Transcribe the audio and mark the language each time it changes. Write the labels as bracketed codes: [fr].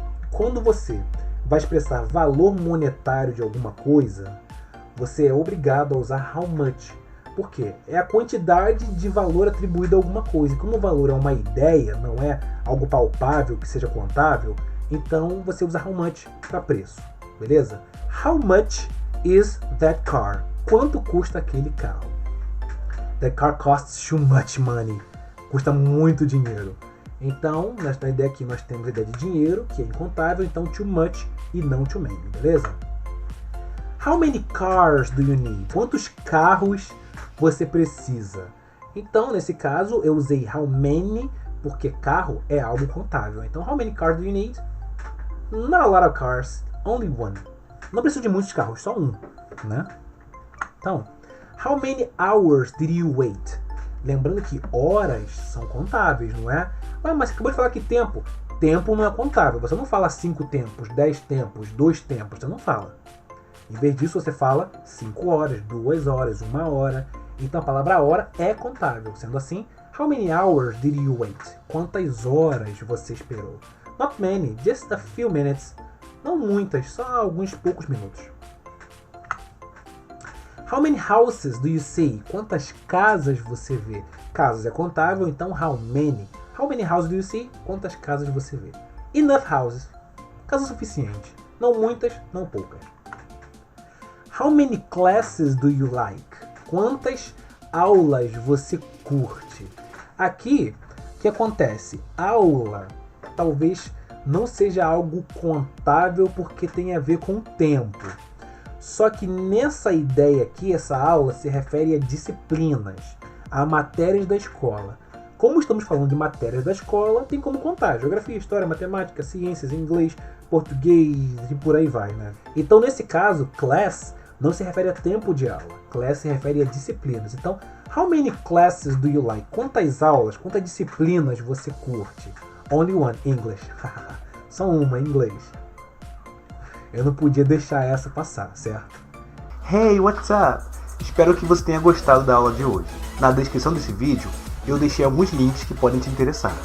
[pt] Quando você vai expressar valor monetário de alguma coisa, você é obrigado a usar how much. Por quê? É a quantidade de valor atribuído a alguma coisa. E como o valor é uma ideia, não é algo palpável que seja contável, então você usa how much para preço. Beleza? [en] How much is that car? [pt] Quanto custa aquele carro? [en] That car costs too much money. [pt] Custa muito dinheiro. Então, nesta ideia aqui nós temos a ideia de dinheiro, que é incontável, então too much e não too many, beleza? [en] How many cars do you need? [pt] Quantos carros você precisa? Então, nesse caso, eu usei how many, porque carro é algo contável. [en] Então, how many cars do you need? Not a lot of cars, only one. [pt] Não preciso de muitos carros, só um, né? [en] Então, how many hours did you wait? [pt] Lembrando que horas são contáveis, não é? Ah, mas você acabou de falar que tempo. Tempo não é contável. Você não fala 5 tempos, 10 tempos, 2 tempos. Você não fala. Em vez disso, você fala 5 horas, 2 horas, 1 hora. Então a palavra hora é contável. [en] Sendo assim, how many hours did you wait? [pt] Quantas horas você esperou? [en] Not many, just a few minutes. [pt] Não muitas, só alguns poucos minutos. [en] How many houses do you see? [pt] Quantas casas você vê? Casas é contável, então how many? [en] How many houses do you see? [pt] Quantas casas você vê? [en] Enough houses. [pt] Casa suficiente. Não muitas, não poucas. [en] How many classes do you like? [pt] Quantas aulas você curte? Aqui, o que acontece? Aula talvez não seja algo contável porque tem a ver com o tempo. Só que nessa ideia aqui, essa aula se refere a disciplinas, a matérias da escola. Como estamos falando de matérias da escola, tem como contar geografia, história, matemática, ciências, inglês, português e por aí vai, né? Então, nesse caso, class não se refere a tempo de aula. Class se refere a disciplinas. [en] Então, how many classes do you like? [pt] Quantas aulas, quantas disciplinas você curte? [en] Only one, English. [pt] Só uma, inglês. Eu não podia deixar essa passar, certo? [en] Hey, what's up? [pt] Espero que você tenha gostado da aula de hoje. Na descrição desse vídeo, eu deixei alguns links que podem te interessar.